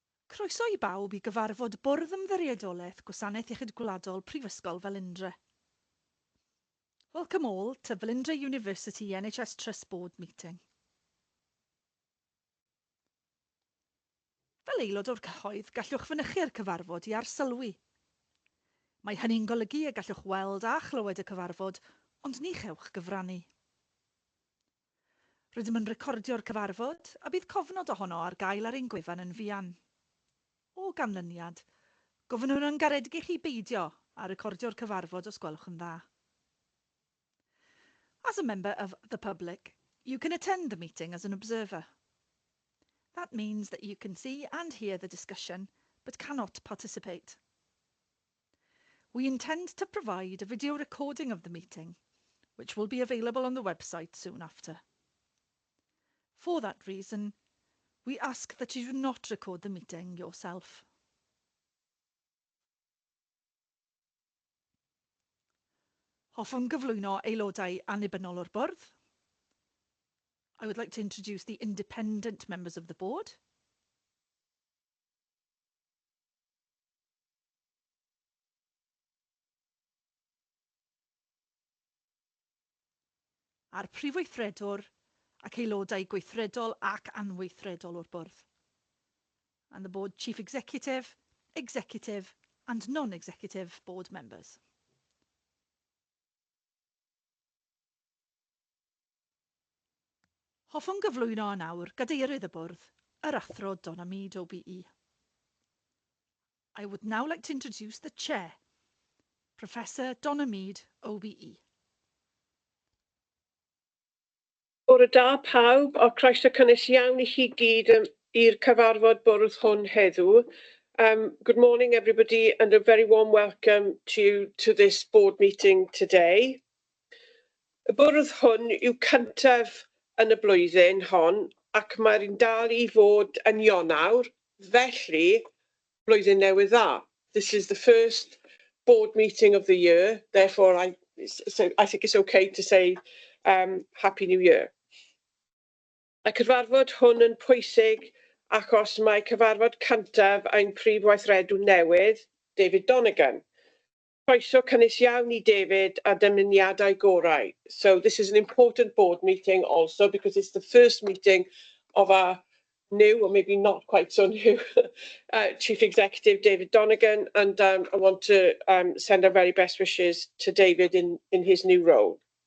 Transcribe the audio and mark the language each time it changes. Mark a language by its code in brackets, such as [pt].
[cy] Croeso i bawb i gyfarfod Bwrdd Ymddiriedolaeth Gwasanaeth Iechyd Gwladol Prifysgol Felindre. [en] Welcome all to Felindre University NHS Trust Board meeting. [cy] Fel aelod o'r cyhoedd, gallwch fynychu'r cyfarfod i arsylwi. Mae hynny'n golygu y gallwch weld a chlywed y cyfarfod, ond ni chewch gyfrannu. Rydym yn recordio'r cyfarfod a bydd cofnod ohono ar gael ar ein gwefan yn fuan. O ganlyniad, gofynnwn yn garedig i chi beidio a recordio'r cyfarfod os gwelwch yn dda. [en] As a member of the public, you can attend the meeting as an observer. That means that you can see and hear the discussion, but cannot participate. We intend to provide a video recording of the meeting, which will be available on the website soon after. For that reason, we ask that you do not record the meeting yourself. [cy] Hoffwn gyflwyno aelodau annibynnol o'r bwrdd. [en] I would like to introduce the independent members of the board. [cy] A'r prifweithredwr ac aelodau gweithredol ac anweithredol o'r bwrdd. [en] And the board chief executive, executive and non-executive board members. [cy] Hoffwn gyflwyno nawr gadeirydd y bwrdd, yr athro Donna Mead OBE. [en] I would now like to introduce the chair, Professor Donna Mead OBE. [cy] Bore da pawb, o croeso cynnes iawn i chi gyd i'r cyfarfod bwrdd hwn heddiw. [en] Good morning everybody and a very warm welcome to this board meeting today. [cy] Y bwrdd hwn yw cyntaf yn y blwyddyn hon ac mae'n dal i fod yn Ionawr, felly blwyddyn newydd dda. [en] This is the first board meeting of the year, therefore I think it's okay to say Happy New Year. [cy] Y cyfarfod hwn yn pwysig achos mae cyfarfod cyntaf ein prif weithredw newydd, David Donegan. Croeso cynnes iawn i David a dymuniadau gorau. [en] So this is an important board meeting also because it's the first meeting of our new, or maybe not quite so new, Chief Executive David Donegan, and I want to send our very best wishes to David in his new role.